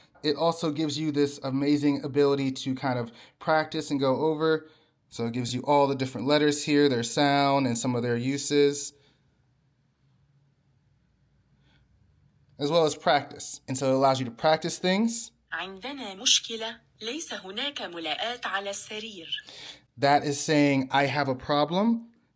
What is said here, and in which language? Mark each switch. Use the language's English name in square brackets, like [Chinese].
[English] It also gives you this amazing ability to kind of practice and go over. So it gives you all the different letters here, their sound, and some of their uses, as well as practice. And so it allows you to practice things. [Arabic] عندنا مشكلة. ليس هناك ملاءات على السرير. [English] That is saying I have a problem.